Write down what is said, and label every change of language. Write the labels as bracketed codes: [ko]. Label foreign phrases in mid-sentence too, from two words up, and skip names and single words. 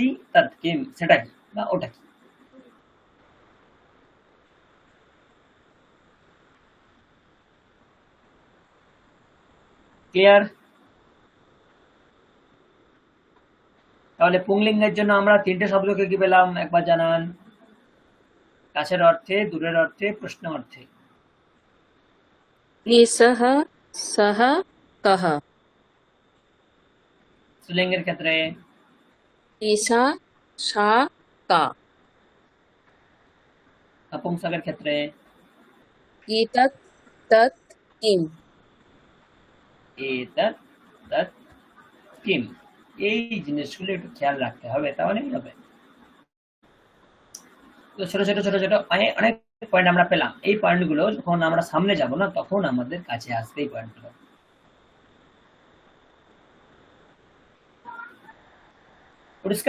[sa] তৎ কিম, [bn] সেটা কি বা ওটা কি। ক্লিয়ার? তাহলে পুংলিঙ্গের জন্য আমরা 3টে শব্দকে কি পেলাম একবার জানান। কাছের অর্থে, দূরের অর্থে, প্রশ্ন অর্থে। [sa] एषः सः कः [bn] স্ত্রীলিঙ্গের ক্ষেত্রে [sa] एषा सा का [bn] নপুংসকের ক্ষেত্রে [sa] एतत् तत् किम् এতৎ তৎ কিম। [bn] এই জিনিসগুলো একটু খেয়াল রাখতে হবে, তাহলেই হবে। তো ছোট ছোট ছোট ছোট অনেক পয়েন্ট আমরা পেলাম। এই পয়েন্টগুলো যখন আমরা সামনে যাব না, তখন আমাদের কাছে আসবে এই পয়েন্টগুলো। পরিষ্কার?